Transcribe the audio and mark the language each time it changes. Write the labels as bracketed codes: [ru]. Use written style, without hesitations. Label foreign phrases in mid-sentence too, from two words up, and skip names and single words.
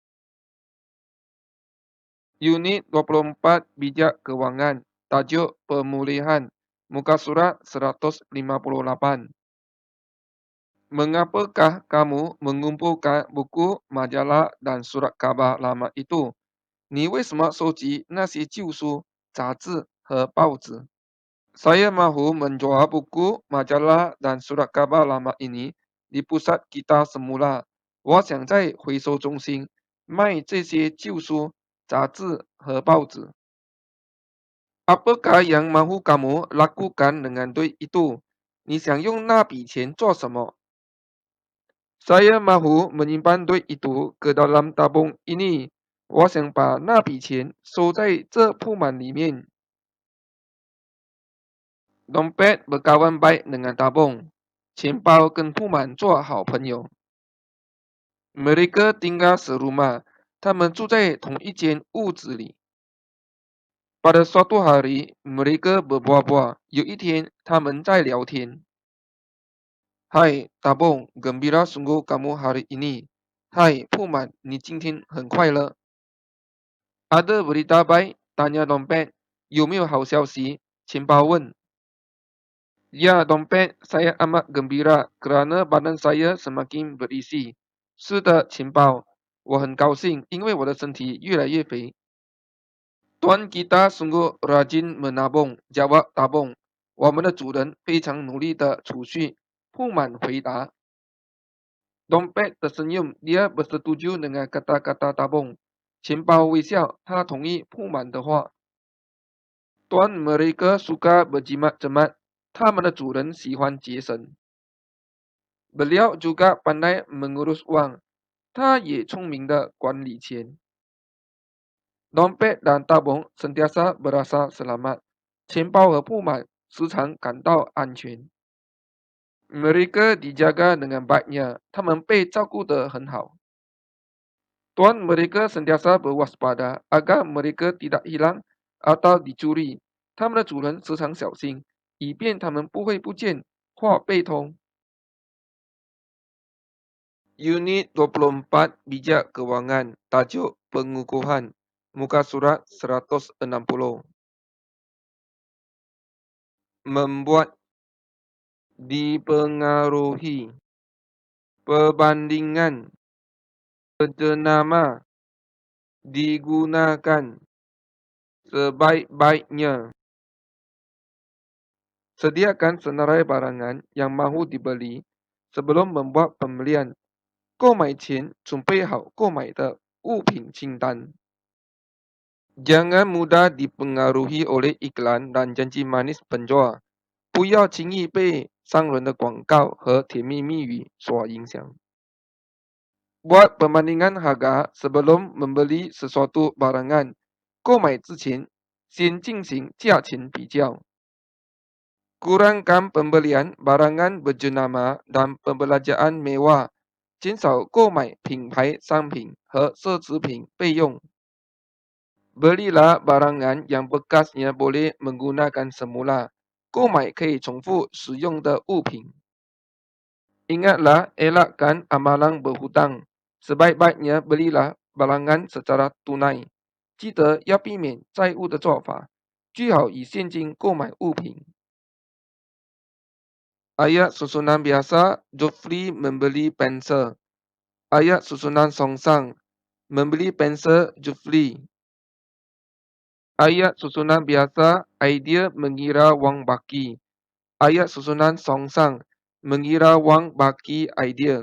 [ms] Unit 24 Bijak Kewangan Tajuk Pemulihan Muka Surat 158. Mengapakah kamu mengumpulkan buku, majalah dan surat khabar lama itu? [zh] 你为什么收集那些旧书、杂志和报纸？ [ms] Saya mahu menjual buku, majalah dan surat khabar lama ini di pusat kita semula. [zh] 我想在回收中心卖这些旧书、杂志和报纸。 [ms] Apakah yang mahu kamu lakukan dengan duit itu? [zh] 你想用那笔钱做什么？ [ms] Saya mahu menyimpan duit itu ke dalam tabung ini. [zh] 我想把那笔钱收在这铺满里面。 [ms] Dompet berkawan baik dengan tabung. [zh] 钱包跟铺满做好朋友。 [ms] Mereka tinggal serumah. [zh] 他们住在同一间屋子里。 [ms] Pada suatu hari, mereka berbual-bual. [zh] 有一天，他们在聊天。 [ms] Hai, tabung, gembira sungguh kamu hari ini. Hai, [zh] Puman, 你今天很快乐。 [ms] Ada berita baik? Tanya dompet. [zh] 有没有好消息？钱包问。 [ms] Ya, dompet, saya amat gembira kerana badan saya semakin berisi. [zh] 是的，钱包，我很高兴，因为我的身体越来越肥。 [ms] Tuan kita sungguh rajin menabung, jawab tabung. [zh] 我们的主人非常努力的储蓄，铺满回答。 [ms] Dompet tersenyum, dia bersetuju dengan kata-kata tabung. [zh] 钱包微笑，他同意铺满的话。 [ms] Tuan mereka suka berjimat-jemat, [zh] 他们的主人喜欢节省。 [ms] Beliau juga pandai mengurus uang, [zh] 他也聪明的管理钱。 [ms] Dompet dan tabung sentiasa berasa selamat. [zh] 钱包和铺满时常感到安全。 [ms] Mereka dijaga dengan baiknya. [zh] 他们被照顾得很好。 [ms] Tuan mereka sentiasa berwaspada agar mereka tidak hilang atau dicuri. [zh] 他们的主人时常小心，以便他们不会不见或被偷。 [ms] Unit 24 Bijak Kewangan, tajuk pengukuhan, muka surat 160. Membuat, dipengaruhi, perbandingan, berjenama, digunakan, sebaik-baiknya. Sediakan senarai barangan yang mahu dibeli sebelum membuat pembelian. [zh] 购买前准备好购买的物品清单。 [ms] Jangan mudah dipengaruhi oleh iklan dan janji manis penjual. [zh] 不要轻易被商人的广告和甜蜜蜜语所影响。 [ms] Buat perbandingan harga sebelum membeli sesuatu barangan. [zh] 购买之前，先进行价钱比较。 [ms] Kurangkan pembelian barangan berjenama dan pembelanjaan mewah. [zh] 减少购买品牌商品和奢侈品费用。 [ms] Belilah barangan yang bekasnya boleh menggunakan semula. [zh] 购买可以重复使用的物品。 [ms] Ingatlah, elakkan amalan berhutang. Sebaik-baiknya belilah barangan secara tunai. [zh] 记得要避免债务的做法，最好以现金购买物品。 [ms] Ayat susunan biasa, Jofri membeli pensel. Ayat susunan songsang, membeli pensel Jofri. Ayat susunan biasa, idea mengira wang baki. Ayat susunan songsang, mengira wang baki idea.